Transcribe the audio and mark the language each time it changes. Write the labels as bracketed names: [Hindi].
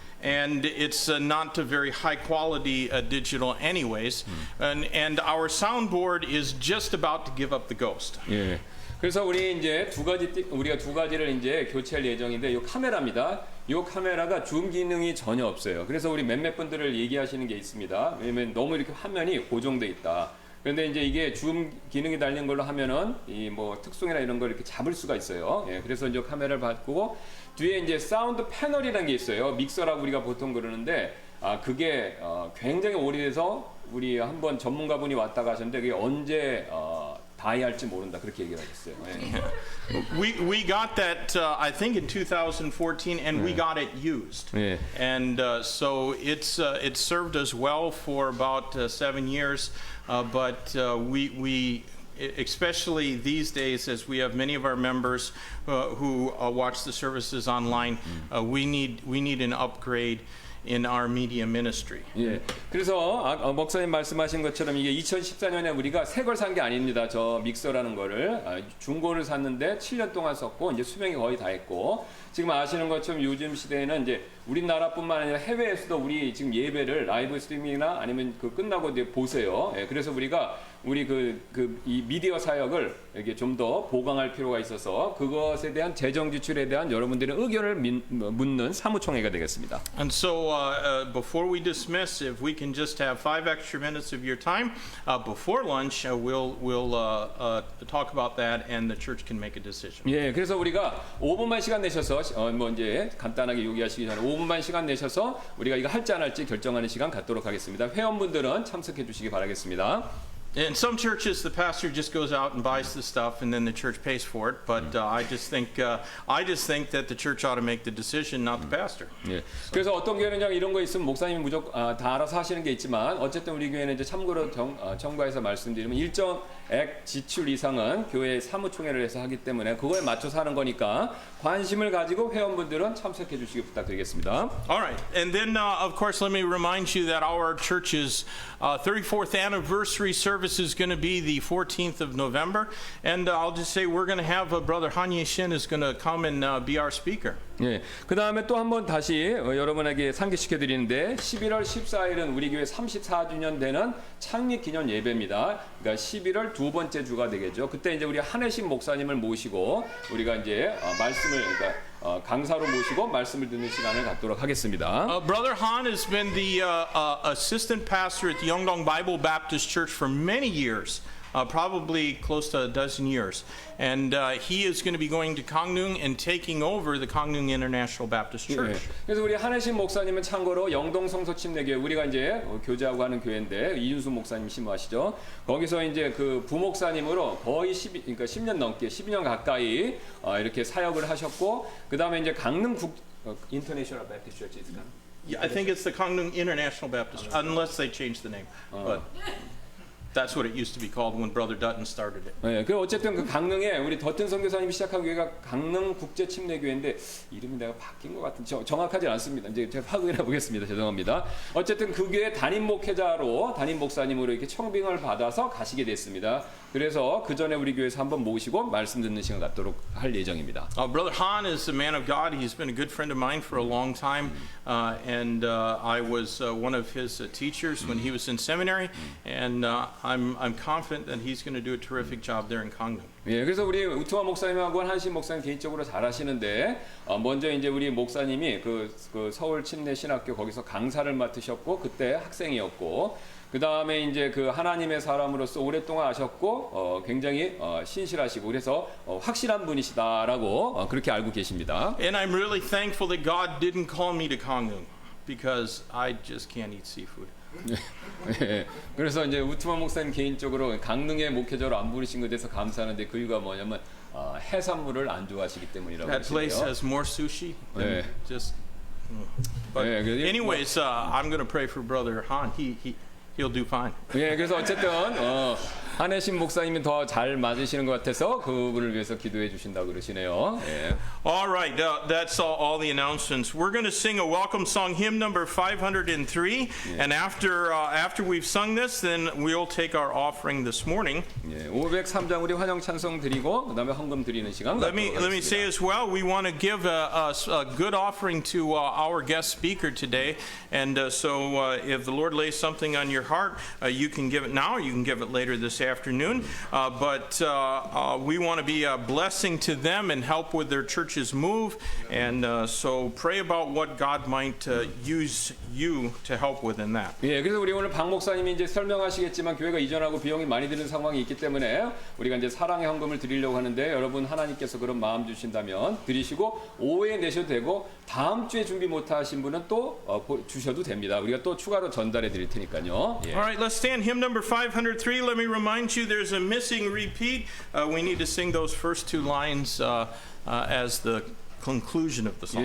[English] And it's not a very high quality digital anyways. And our soundboard is just about to give up the ghost. [Korean] 예. 그래서 우리 이제 우리가 두 가지를 이제 교체할 예정인데 이 카메라입니다. 이 카메라가 줌 기능이 전혀 없어요. 그래서 우리 몇몇 분들을 얘기하시는 게 있습니다. 왜냐면 너무 이렇게 화면이 고정돼 있다. 그런데 이제 이게 줌 기능이 달린 걸로 하면은 이 뭐 특성이나 이런 걸 이렇게 잡을 수가 있어요. 예, 그래서 이제 카메라를 바꾸고 뒤에 이제 사운드 패널이라는 게 있어요. 믹서라고 우리가 보통 그러는데 그게 굉장히 오래돼서 우리 한번 전문가분이 왔다 가셨는데 그게 언제 다이할지 모른다 그렇게 얘기를 하셨어요. 예. [English] We got that I think in 2014, and we got it used. [Korean] 예. [English] And so it served us well for about 7 years, but we especially these days, as we have many of our members who watch the services online, we need an upgrade in our media ministry. [Korean] 예. 그래서 목사님 말씀하신 것처럼 이게 2014년에 우리가 새 걸 산 게 아닙니다. 저 믹서라는 거를 중고를 샀는데 7년 동안 썼고 이제 수명이 거의 다 했고 지금 아시는 것처럼 요즘 시대에는 이제 우리나라뿐만 아니라 해외에서도 우리 지금 예배를 라이브 스트리밍이나 아니면 그 끝나고 이제 보세요. 예. 그래서 우리가 우리 이 미디어 사역을 이게 좀 더 보강할 필요가 있어서 그것에 대한 재정 지출에 대한 여러분들의 의견을 묻는 사무총회가 되겠습니다. [English] And so before we dismiss, if we can just have 5 extra minutes of your time before lunch, we'll talk about that, and the church can make a decision. [Korean] 예, 그래서 우리가 5분만 시간 내셔서 뭐 이제 간단하게 요기하시기 전에 5분만 시간 내셔서 우리가 이거 할지 안 할지 결정하는 시간 갖도록 하겠습니다. 회원분들은 참석해 주시기 바라겠습니다. [English] In some churches, the pastor just goes out and buys the stuff, and then the church pays for it. But I just think that the church ought to make the decision, not the pastor. [Korean] 예. 그래서 어떤 교회는 그냥 이런 거 있으면 목사님이 무조건 다 알아서 하시는 게 있지만 어쨌든 우리 교회는 이제 참고로 정부에서 말씀드리면 일정액 지출 이상은 교회 사무총회를 해서 하기 때문에 그거에 맞춰서 하는 거니까 관심을 가지고 회원분들은 참석해 주시기 부탁드리겠습니다. [English] All right, and then of course, let me remind you that our church's 34th anniversary service is going to be the 14th of November, and I'll just say we're going to have Brother Han Ye-shin is going to come and be our speaker. [Korean] 예. 그 다음에 또 한 번 다시 여러분에게 상기시켜 드리는데 11월 14일은 우리 교회 34주년 되는 창립 기념 예배입니다. 그러니까 11월 두 번째 주가 되겠죠. 그때 이제 우리 한혜신 목사님을 모시고 우리가 이제 말씀을 그러니까 강사로 모시고 말씀을 듣는 시간을 갖도록 하겠습니다. [English] Brother Han has been the assistant pastor at the Yeongdong Bible Baptist Church for many years. Probably close to a dozen years. And he is going to be going to Gangneung and taking over the Gangneung International Baptist Church. [Korean] 네. 그래서 우리 한혜신 목사님은 참고로 영동 성소침례교회 우리가 이제 교제하고 하는 교회인데 이윤수 목사님 심우하시죠. 거기서 이제 그 부목사님으로 거의 10년 넘게 12년 가까이 이렇게 사역을 하셨고 그다음에 이제 강릉 [English] International Baptist Church is Yeah, I think it's the Gangneung International Baptist, unless they changed the name. But that's what it used to be called when Brother Dutton started it. [Korean] 네, 그 어쨌든 그 강릉에 우리 더튼 선교사님이 시작한 교회가 강릉 국제 침례교회인데 이름이 내가 바뀐 것 같은 정확하지 않습니다. 이제 제가 확인해 보겠습니다. 죄송합니다. 어쨌든 그 교회 담임 목회자로 담임 목사님으로 이렇게 청빙을 받아서 가시게 됐습니다. 그래서 그 전에 우리 교회에서 한번 모시고 말씀 듣는 시간 갖도록 할 예정입니다. [English] Brother Han is a man of God. He's been a good friend of mine for a long time, and I was one of his teachers when he was in seminary, and I'm confident that he's going to do a terrific job there in Gangneung. [Korean] 예, 그래서 우리 우투마 목사님하고 한신 목사님 개인적으로 잘 아시는데 먼저 이제 우리 목사님이 그 서울 침례 신학교 거기서 강사를 맡으셨고 그때 학생이었고 그 다음에 이제 그 하나님의 사람으로서 오랫동안 아셨고 굉장히 신실하시고 그래서 확실한 분이시다라고 그렇게 알고 계십니다. [English] And I'm really thankful that God didn't call me to Gangneung because I just can't eat seafood. [Korean] 예, 그래서 이제 우투마 목사님 개인적으로 강릉의 목회자로 안 부르신 것에 대해서 감사하는데 그 이유가 뭐냐면 해산물을 안 좋아하시기 때문이라고 [English] That place [Korean] 하시네요. [English] has more sushi than [Korean] 네. [English] just. But [Korean] 예, 그래서 [English] anyways, I'm going to pray for Brother Han. He'll do fine. [Korean] 예, 그래서 어쨌든 한혜신 목사님이 더 잘 맞으시는 것 같아서 그분을 위해서 기도해 주신다고 그러시네요. 예. [English] All right, that's all the announcements. We're going to sing a welcome song, hymn number 503, and after we've sung this, then we'll take our offering this morning. [Korean] 예, 503장 우리 환영 찬송 드리고 그다음에 헌금 드리는 시간 [English] Let [Korean] 갖도록 [English] me say [Korean] 하겠습니다. [English] as well, we want to give a good offering to our guest speaker today, and so if the Lord lays something on your heart, you can give it now, or you can give it later this afternoon. But we want to be a blessing to them and help with their church's move, and so pray about what God might use you to help with in that. [Korean] 예, 그래서 우리 오늘 박 목사님이 이제 설명하시겠지만 교회가 이전하고 비용이 많이 드는 상황이 있기 때문에 우리가 이제 사랑의 헌금을 드리려고 하는데 여러분 하나님께서 그런 마음 주신다면 드리시고 오후에 내셔도 되고 다음 주에 준비 못 하신 분은 또 주셔도 됩니다. 우리가 또 추가로 전달해 드릴 테니까요. 예. [English] All right, let's stand. Hymn number 503. Let me remind you there's a missing repeat. We need to sing those first two lines as the conclusion of the song.